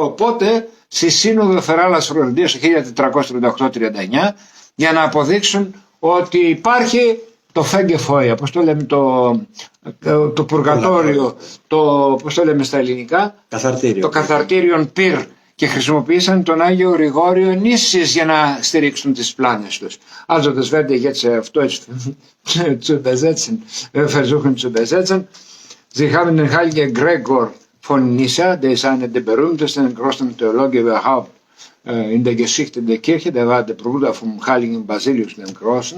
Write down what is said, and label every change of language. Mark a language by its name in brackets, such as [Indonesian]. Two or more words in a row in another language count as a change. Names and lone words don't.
[Greek] Οπότε στη Σύνοδο Φεράλας Φλωρεντίας το 1438-39, για να αποδείξουν ότι υπάρχει το φέγγεφόη, όπως το λέμε, το πουργατόριο, πώς το λέμε στα ελληνικά, το καθαρτήριον πυρ, και χρησιμοποίησαν τον Άγιο Γρηγόριο Νήσης για να στηρίξουν τις πλάνες τους. [German] Also das werde ich jetzt auf Deutsch zu übersetzen, versuchen zu übersetzen. Sie haben den heiligen Gregor von Nyssa, der ist einer der berühmtesten großen Theologen überhaupt in der Geschichte der Kirche, der war der Bruder vom heiligen Basilius dem Großen.